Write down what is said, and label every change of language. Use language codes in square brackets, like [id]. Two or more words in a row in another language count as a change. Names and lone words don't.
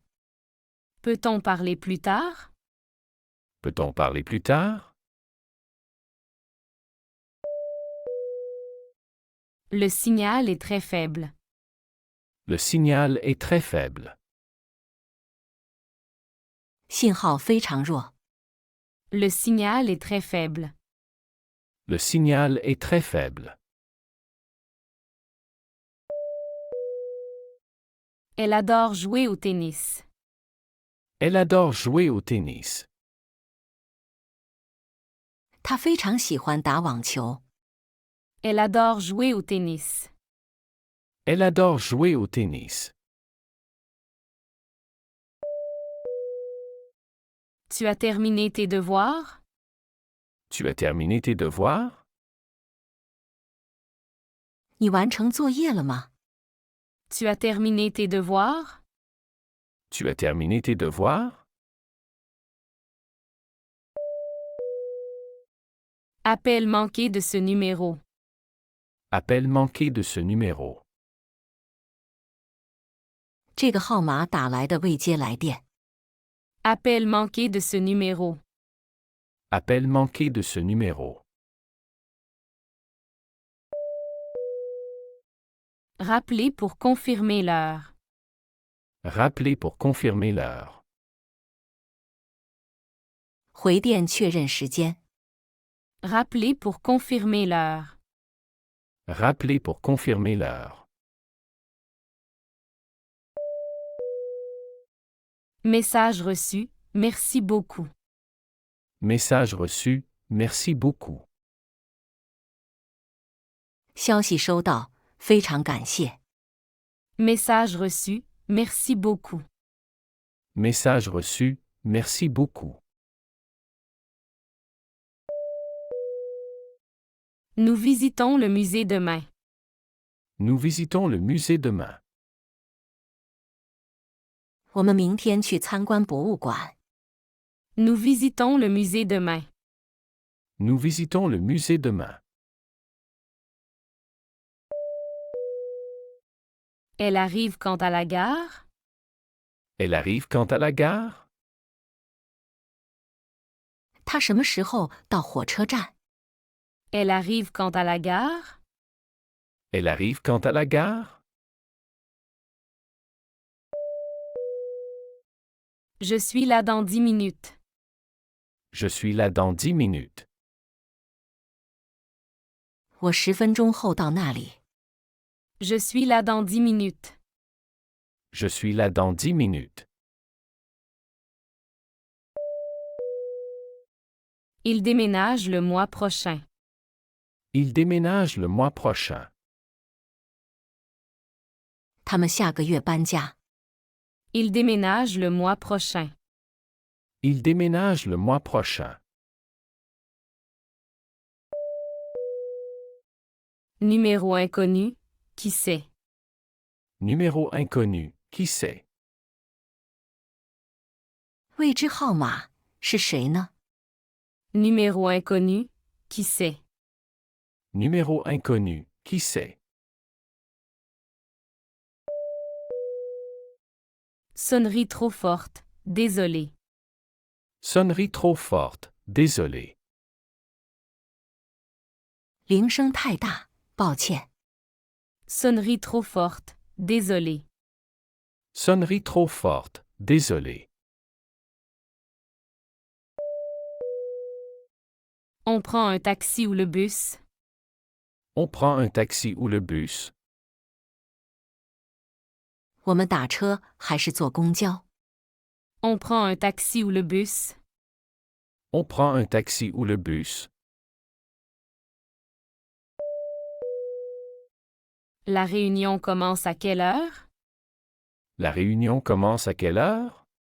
[fr] Peut-on parler plus tard? Peut-on parler plus tard? Le signal est très faible. Le signal est très faible. [zh] 信号非常弱。 [fr] Le signal est très faible. Le signal est très faible. Elle adore jouer au tennis. Elle adore jouer au tennis. [zh] 他非常喜欢打网球。 [fr] Elle adore jouer au tennis. Elle adore jouer au tennis. Tu as terminé tes devoirs? Tu as terminé tes devoirs? [zh] 你完成作业了吗？ [fr] Tu as terminé tes devoirs? Tu as terminé tes devoirs? Appel manqué de ce numéro. Appel manqué de ce numéro. [zh] 这个号码打来的未接来电。 [fr] Appel manqué de ce numéro. Appel manqué de ce numéro. Rappelez pour confirmer l'heure. Rappelez pour confirmer l'heure. [zh] 回电确认时间。 [fr] Rappelez pour confirmer l'heure. Rappelez pour confirmer l'heure. Message reçu, merci beaucoup. Message reçu, merci beaucoup. [zh] 消息收到，非常感谢。 [fr] Message reçu, merci beaucoup. Message reçu, merci beaucoup. Nous visitons le musée demain. Nous visitons le musée demain. [zh] 我们明天去参观博物馆。 [fr] Nous visitons le musée demain. Nous visitons le musée demain. Elle arrive quand à la gare? Elle arrive quand à la gare? [zh] 他什么时候到火车站？ [fr] Elle arrive quand à la gare? Elle arrive quand à la gare? Je suis là dans 10 minutes. Je suis là dans 10 minutes. [zh] 我10分钟后到那里。 [fr] Je suis là dans 10 minutes. Je suis là dans 10 minutes. Il déménage le mois prochain. Il déménage le mois prochain. [zh] 他们下个月搬家。 [fr] Il déménage le mois prochain. Il déménage le mois prochain. Numéro inconnu, qui sait? Numéro inconnu, qui sait? [zh] 未知号码是谁呢？ [fr] Numéro inconnu, qui sait? Numéro inconnu, qui sait? Sonnerie trop forte, désolé. Sonnerie trop forte, désolé. [zh] 铃声太大，抱歉。 [fr] Sonnerie trop forte, désolé. Sonnerie trop forte, désolé. On prend un taxi ou le bus? On prend un taxi ou le bus? [zh] 我们打车还是坐公交？ [fr] On prend un taxi ou le bus? On prend un taxi ou le bus? La réunion commence à quelle heure? La réunion commence à quelle heure?